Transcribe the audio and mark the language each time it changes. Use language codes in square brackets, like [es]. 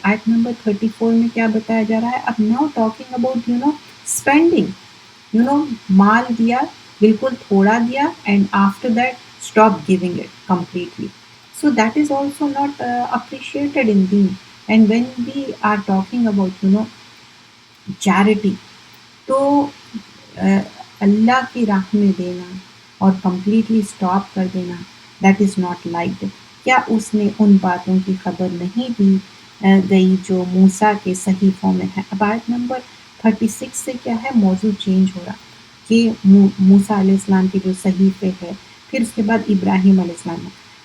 [ur] آیت نمبر 34 میں کیا بتایا جا رہا ہے؟ [en] اب now talking about spending, [ur] مال دیا، بالکل تھوڑا دیا [en] And after that stop giving it completely. So that is also not appreciated in deen. And when we are talking about charity, [ur] تو اللہ کی راہ میں دینا اور کمپلیٹلی اسٹاپ کر دینا، [en] That is not liked. [ur] کیا اس نے ان باتوں کی خبر نہیں دی گئی جو موسیٰ کے صحیفوں میں ہے؟ اب آیت نمبر 36 سے کیا ہے؟ موضوع چینج ہو رہا کہ موسیٰ علیہ السلام کے جو صحیفے ہے، پھر اس کے بعد ابراہیم علیہ السلام ہے.